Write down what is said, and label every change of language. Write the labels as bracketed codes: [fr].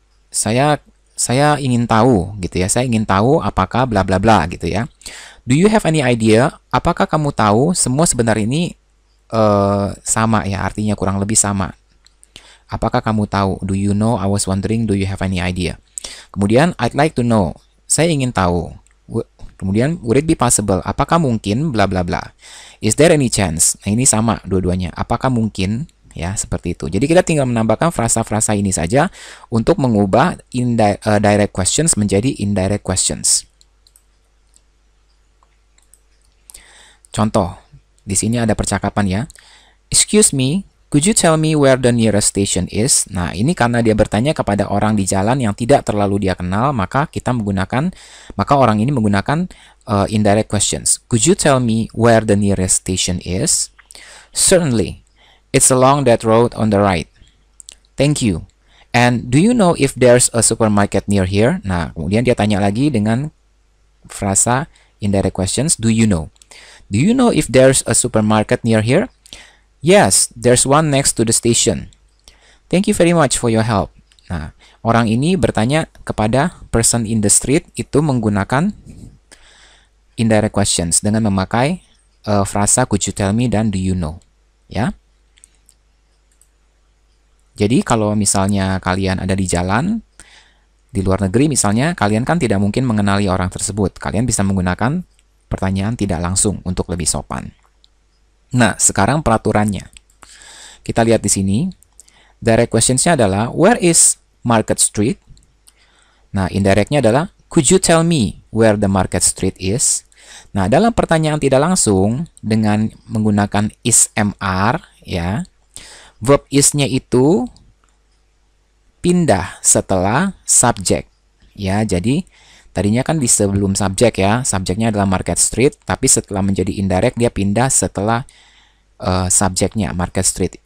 [id] Saya ingin tahu gitu ya. Saya ingin tahu apakah bla bla bla gitu ya. [en] Do you have any idea? [id] Apakah kamu tahu? Semua sebenarnya ini sama ya, artinya kurang lebih sama. Apakah kamu tahu? [en] Do you know? I was wondering. Do you have any idea? Kemudian I'd like to know. [id] Saya ingin tahu. [en] Kemudian would it be possible? [id] Apakah mungkin bla bla bla? [en] Is there any chance? [id] Nah, ini sama dua-duanya. Apakah mungkin? Ya, seperti itu. Jadi kita tinggal menambahkan frasa-frasa ini saja untuk mengubah direct questions menjadi indirect questions. Contoh, di sini ada percakapan ya. [en] Excuse me, could you tell me where the nearest station is? [id] Nah, ini karena dia bertanya kepada orang di jalan yang tidak terlalu dia kenal, maka orang ini menggunakan indirect questions. [en] Could you tell me where the nearest station is? Certainly. It's along that road on the right. Thank you. And do you know if there's a supermarket near here? [id] Nah, kemudian dia tanya lagi dengan frasa indirect questions. [en] Do you know? Do you know if there's a supermarket near here? Yes, there's one next to the station. Thank you very much for your help. [id] Nah, orang ini bertanya kepada [en] person in the street [id] itu menggunakan indirect questions dengan memakai frasa [en] could you tell me [id] dan [en] do you know. [id] Ya. Jadi kalau misalnya kalian ada di jalan, di luar negeri misalnya, kalian kan tidak mungkin mengenali orang tersebut. Kalian bisa menggunakan pertanyaan tidak langsung untuk lebih sopan. Nah, sekarang peraturannya. Kita lihat di sini. Direct questions-nya adalah, [en] where is Market Street? [id] Nah, indirectnya adalah, [en] could you tell me where the Market Street is? [id] Nah, dalam pertanyaan tidak langsung, dengan menggunakan is MR, ya, verb is-nya itu pindah setelah subjek. Ya, jadi tadinya kan di sebelum subjek ya, subjeknya adalah Market Street, tapi setelah menjadi indirect dia pindah setelah subjeknya Market Street.